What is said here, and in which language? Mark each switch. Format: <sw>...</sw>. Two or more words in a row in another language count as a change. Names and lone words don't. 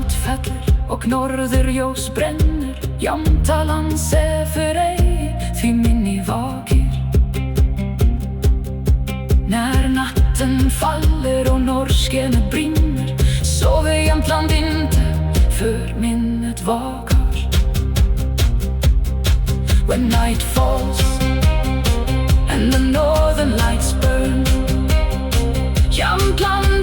<is>fellur och norðurljós brennur. Jamtaland sefur ei, því minni vakir.</is> <sv>När natten faller och norrskenet brinner, sover Jämtland inte, för minnet vakar.</sv> <en>When night falls and the northern lights burn, Jämtland</en>